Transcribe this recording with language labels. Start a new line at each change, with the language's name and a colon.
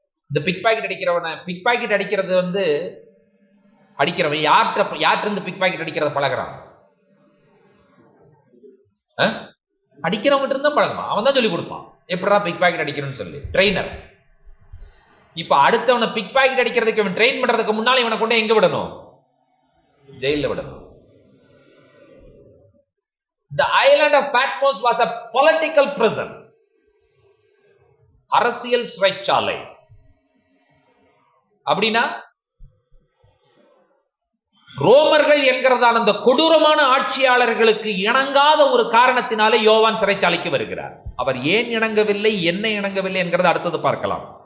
Tamil: இந்த big packet அடிக்கிறவனை, big packet அடிக்கிறது வந்து அடிக்கிறவன் யார்கிட்ட இருந்து பிக் பாக்கெட் அடிக்கிறத பழகிறான்? அடிக்கிறவங்கிட்ட இருந்தா பழகுவான். அவன் தான் சொல்லி கொடுப்பான் எப்படா பிக் பாக்கெட் அடிக்கணும்னு சொல்லி, ட்ரெயினர். இப்ப அடுத்தவனை பிக் பாக்கெட் அடிக்கிறதுக்கு இவன் ட்ரெயின் பண்றதுக்கு முன்னால இவனை கொண்டு எங்க விடணும்? ஜெயில விடணும்.
English: The island of Patmos was a political prison.
Tamil: அரசியல் சிறைச்சாலை. அப்படின்னா ரோமர்கள் என்கிறதான அந்த கொடூரமான ஆட்சியாளர்களுக்கு இணங்காத ஒரு காரணத்தினாலே யோவான் சிறைச்சாலைக்கு வருகிறார். அவர் ஏன் இணங்கவில்லை, என்ன இணங்கவில்லை என்கிறத அடுத்தது பார்க்கலாம்.